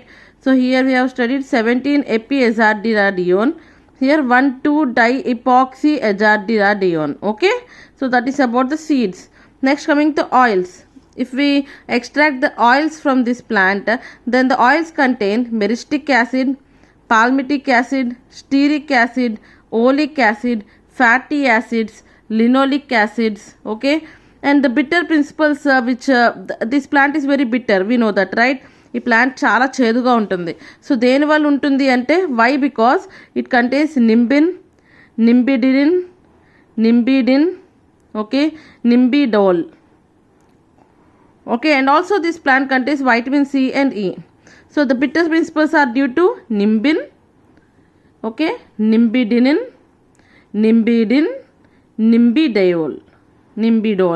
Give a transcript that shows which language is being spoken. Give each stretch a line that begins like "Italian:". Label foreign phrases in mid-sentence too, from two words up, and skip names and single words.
English: So here we have studied 17 epiazadiridione. Here 1,2-diepoxyazadiridione. Okay, so that is about the seeds. Next, coming to oils. If we extract the oils from this plant, then the oils contain myristic acid, palmitic acid, stearic acid, oleic acid, fatty acids, linoleic acids. Okay, and the bitter principles which this plant is very bitter, we know that, right?
Telugu: ఈ ప్లాంట్ చాలా చేదుగా ఉంటుంది. సో దేనివల్ల ఉంటుంది అంటే,
English: వై? because it contains nimbidin, okay, nimbidol. Okay, and also this plant contains vitamin C and E. So the bitter principles are due to nimbin, okay, nimbidin, nimbidol.